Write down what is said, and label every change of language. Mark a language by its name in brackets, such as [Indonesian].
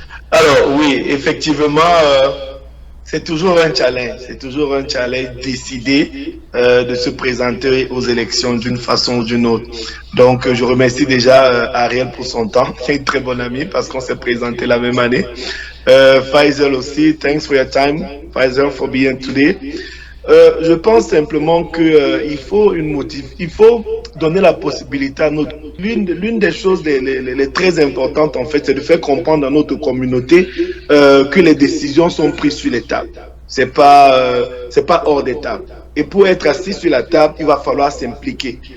[French] Alors oui, effectivement, c'est toujours un challenge. C'est toujours un challenge décider de se présenter aux élections d'une façon ou d'une autre. Donc je remercie déjà Ariel pour son temps, qui est une très bonne amie parce qu'on s'est présenté la même année. [English] Faisal [French] aussi, [English] thanks for your time, Faisal, for being today. [French] Je pense simplement que il faut donner la possibilité à notre. L'une des choses les très importantes en fait, c'est de faire comprendre à notre communauté que les décisions sont prises sur les tables. C'est pas hors des tables. Et pour être assis sur la table, il va falloir s'impliquer.